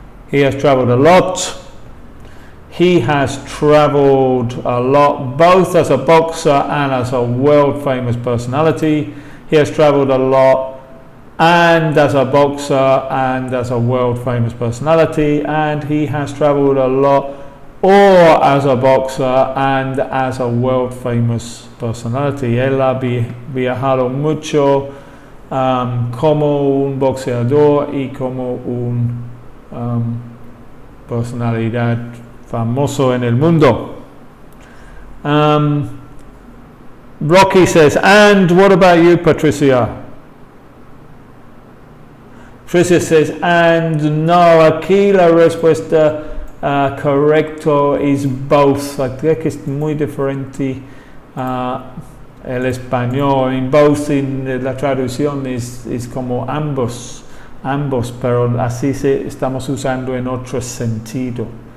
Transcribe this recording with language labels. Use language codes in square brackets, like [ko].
[en] He has traveled a lot. He has traveled a lot, both as a boxer and as a world famous personality. He has traveled a lot and as a boxer and as a world famous personality, and he has traveled a lot or as a boxer and as a world famous personality. [es] Él ha viajado mucho como un boxeador y como un personalidad famoso en el mundo. [en] Rocky says, and what about you, Patricia? Patricia says, and [es] no, aquí la respuesta correcta es both. Creo que es muy diferente el español. En both, en la traducción es como ambos, pero así estamos usando en otro sentido.